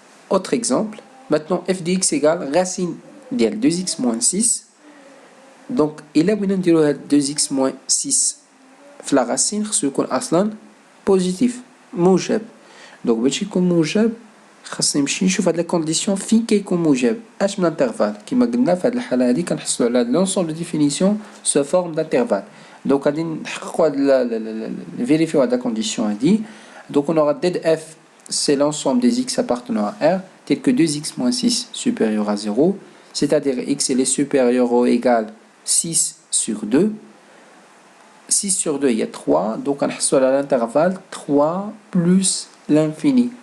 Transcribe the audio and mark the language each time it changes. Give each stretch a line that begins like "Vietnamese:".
French: Autre exemple, maintenant f de x égale racine ديال 2x moins 6.
Arabic: Donc إلا بغينا نديرو هاد 2x moins 6 في la racine خصو يكون أصلا بوزيتيف موجب. دونك باش يكون موجب خاصني نمشي نشوف هاد لا كونديسيون فين كيكون موجب اش من انترفال. كيما قلنا في هاد الحاله هادي كنحصلوا على
French: لونسومبل دو ديفينيسيون سو فورم دانترفال.
Arabic: دونك غادي نحققوا هاد فيريفيو هاد لا كونديسيون هادي.
French: دونك on aura d de f c'est l'ensemble des x appartenant à R tel que 2x moins 6 supérieur à 0, c'est-à-dire x est supérieur ou égal 6 sur 2. 6 sur 2 il y a 3, donc on a à l'intervalle 3 plus l'infini.